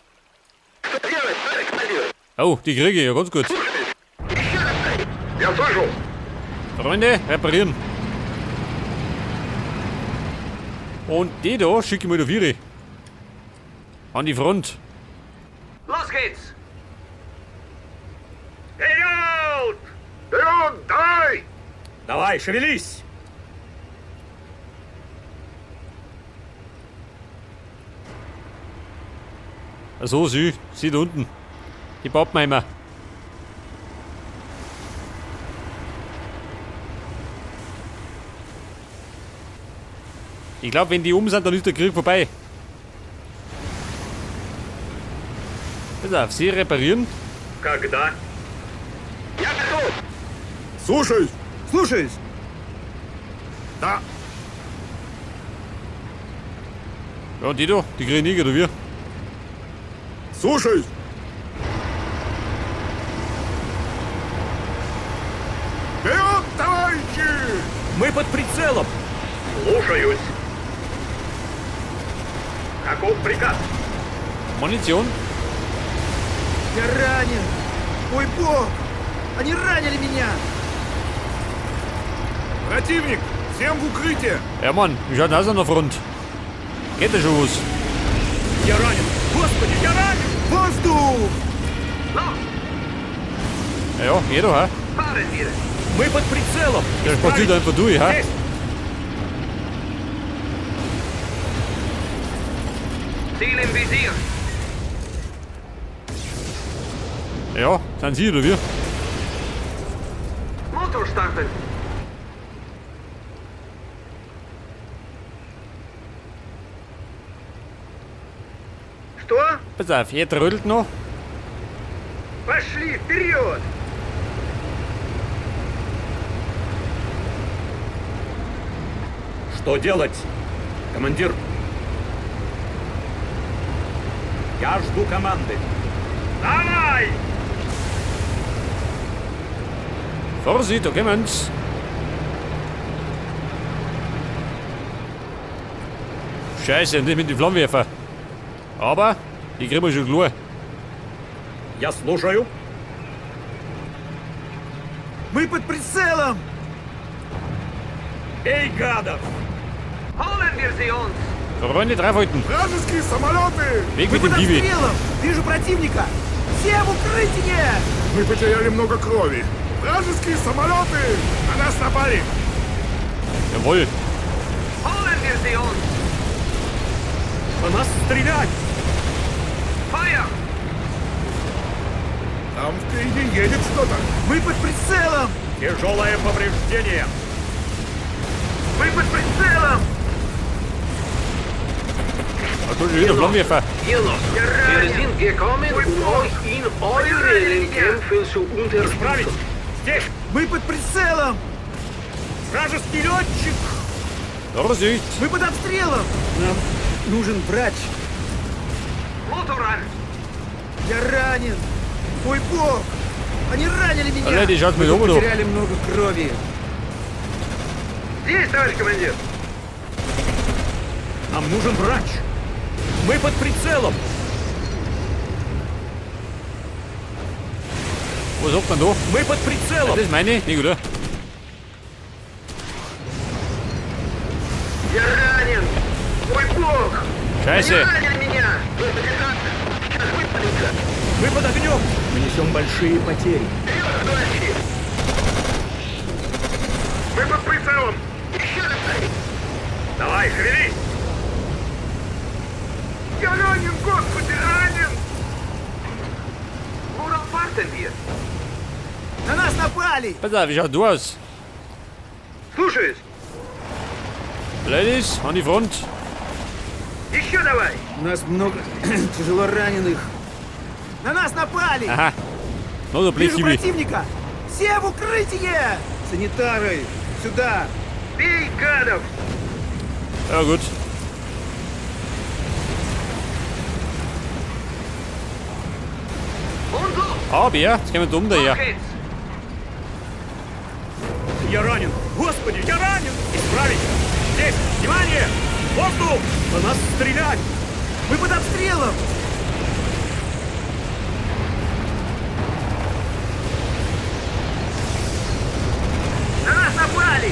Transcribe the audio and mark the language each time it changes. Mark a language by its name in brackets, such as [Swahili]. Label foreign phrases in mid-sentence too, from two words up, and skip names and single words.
[German] Oh, die kriege ich ja ganz gut. Freunde, reparieren. Und die da schicke ich mal da Viere. An die Front. Los geht's! [Russian] Вперед! Вперед! Давай! Давай, шевелись! [German] So, sie da unten. Die Pappenheimer. Ich glaube, wenn die oben sind, dann ist der Krieg vorbei. Pass auf, sie reparieren. [Russian] Когда? Я готов! Слушаюсь! Слушаюсь. Да! [German] Ja, und die da, die kriegen nie, oder wir? [Russian] Слушаюсь! Вперед, товарищи! Мы под прицелом. Слушаюсь! Каков приказ? [German] Munition? [Russian] Я ранен. Ой, бог. Они ранили меня. Противник! Всем в укрытие! [German] Ja, Mann, wie schaut denn aus an der Front? Geht das schon was? [Russian] Я ранен. Господи, я ранен. Воздух. [German] Los! Ja, jeder, hä? Fahren wir! [Russian] Мы под прицелом. [German] Der spaziert einfach durch, hä? [Russian] Здесь. [German] Ziel im Visier! Ja, sind sie oder wir? Motor starten! Что? Pass auf, jeder rödelt noch. [Russian] Пошли вперед! Что делать, командир? Я жду команды. Давай! [German] Vorsicht, da kommen's. Scheiße, nicht mit den Flammenwerfer. Aber, die kriegen wir schon klar. [Russian] Я слушаю. Мы под прицелом. Эй, гадов! [German] Holen wir sie uns! Freunde, draufhalten. [Russian] Вражеские самолеты! [German] Weg [Russian] Мы [German] mit dem [Russian] под [German] Kiwi. [Russian] обстрелом. Вижу противника. Все в укрытие. Мы потеряли много крови. Вражеские самолеты! На нас напали! [German] Jawohl. Holen wir sie uns! [Russian] По нас стрелять. [German] Feuer! [Russian] Там впереди едет что-то. Мы под прицелом. Тяжелое повреждение! Мы под прицелом! [German] Da kommt schon wieder Flammenwerfer. Wir sind gekommen, euch in euren Kämpfen zu unterstützen. [Russian] Здесь. Мы под прицелом. Вражеский летчик. [German] Vorsicht. [Russian] Мы под обстрелом. Нам нужен врач. [German] Motor an! [Russian] Я ранен. Ой, бог. Они ранили меня. [German] Leute, schaut mit [Russian] Мы [German] oben da. [Russian] потеряли много крови. Здесь, товарищ командир! Нам нужен врач. Мы под прицелом. [German] Was sagt man da? [Russian] Мы под прицелом. [German] Das ist meine, nicht oder? [Russian] Я ранен! Мой бог! [German] Scheiße. [Russian] Они ранили меня! Сейчас выпалится! Мы под огнем. Мы несем большие потери. Вперед, товарищи! Мы под прицелом! Еще раз! Давай, шевелись! Я ранен, господи, ранен! [German] Worauf warten wir? [Russian] На нас напали. [German] Pass auf, wie schaut du aus? [Russian] Слушаюсь! [German] Ladies, an die Front. [Russian] Еще давай! У нас много тяжело раненых. На нас напали. [German] Aha. No, da [Russian] Вижу [German] Blechkiwi. [Russian] противника. Все в укрытие. Санитары, сюда. Бей, гадов! [German] Ja, gut. Bär, skal man dumme dig Los her. geht's! [Russian] Я ранен! Господи, я ранен! Исправить! Здесь! Внимание! Воздух! По нас стрелять! Мы под обстрелом! На нас напали!